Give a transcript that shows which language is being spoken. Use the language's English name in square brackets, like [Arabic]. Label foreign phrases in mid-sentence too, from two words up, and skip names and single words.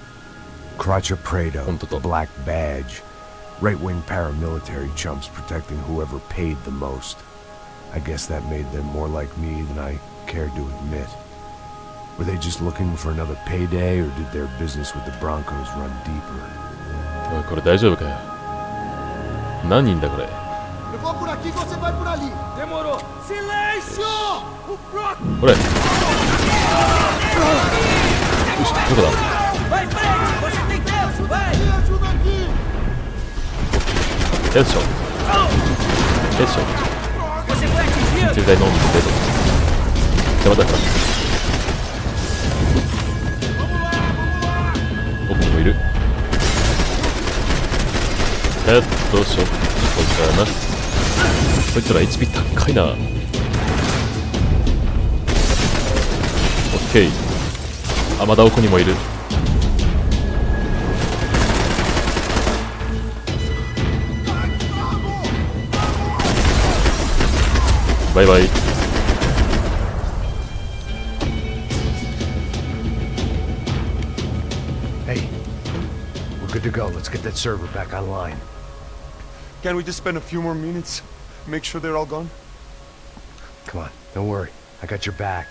[English] Crotcha Prado, the black badge. Right-wing paramilitary chumps protecting whoever paid the most. I guess that made them more like me than I cared to admit. Were they just looking for another payday, or did their business with the Broncos run deeper? [Japanese] これ大丈夫かよ。何人だこれ。 [Portuguese] Eu vou por aqui, você vai por ali. Demorou. Silêncio! [Japanese] これ。よし、どこだ。 [Portuguese] Vai, Fred! Você tem tempo! Vai! Me ajuda aqui! [Japanese] よいしょ。よいしょ。鎮痛剤飲んでと。邪魔だから。奥にもいる。ヘッドショットかな。こいつら HP 高いな。オッケー。あ、まだ奥にもいる。バイバイ。 [English] Hey, we're good to go. Let's get that server back online. Can we just spend a few more minutes? Make sure they're all gone? Come on, don't worry. I got your back.